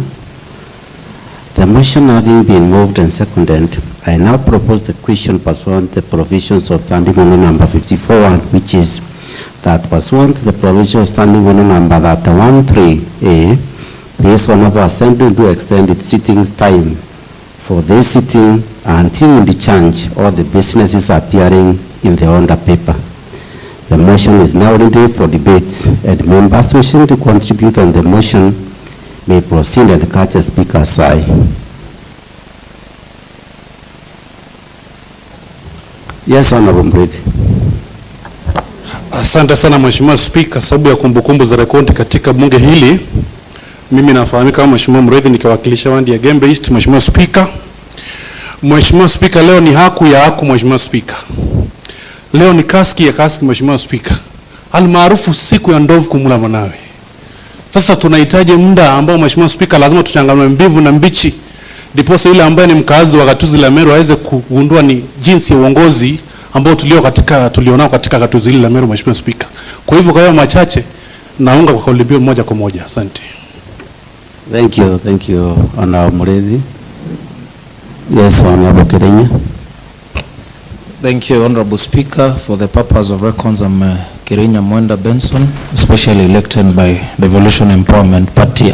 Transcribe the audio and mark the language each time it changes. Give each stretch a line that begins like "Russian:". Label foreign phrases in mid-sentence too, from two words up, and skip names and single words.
English: The motion having been moved and seconded, I now propose the question pursuant to the provisions of standing order number 54, which is that pursuant to the provision of standing order number 31(3)(a), this honorable assembly to extend its sitting time for this sitting until in the change all the businesses appearing in the order paper. The motion is now ready for debate, and members wishing to contribute on the motion may proceed and catch a speaker's eye. Yes, Honorable Mredi.
Swahili: Asante sana Mheshimiwa Speaker, sababu ya kumbukumbu za rekodi katika bunge hili. Mimi nafahamika kama Mheshimiwa Mredi nikiwakilisha wandi ya Gembe East. Mheshimiwa Speaker, leo ni haku ya haku. Mheshimiwa Speaker, leo ni kaski ya kaski. Mheshimiwa Speaker, almaarufu siku ya ndovu kumula mwanawe. Sasa tunahitaji muda ambao Mheshimiwa Speaker lazima tuchanganue mbivu na mbichi, ndiposa ile ambaye ni mkazi wa gatuzi la Meru aweze kugundua ni jinsi ya uongozi ambao tulionao katika gatuzi la Meru. Mheshimiwa Speaker, kwa hivyo kwa machache naunga kwa kauli mbiu moja kwa moja. Asante.
English: Thank you, Honorable Mredi. Yes, Honorable Kirenya. Thank you, Honorable Speaker. For the purpose of records, I'm Kirenya Mwenda Benson, especially elected by Devolution Empowerment Party.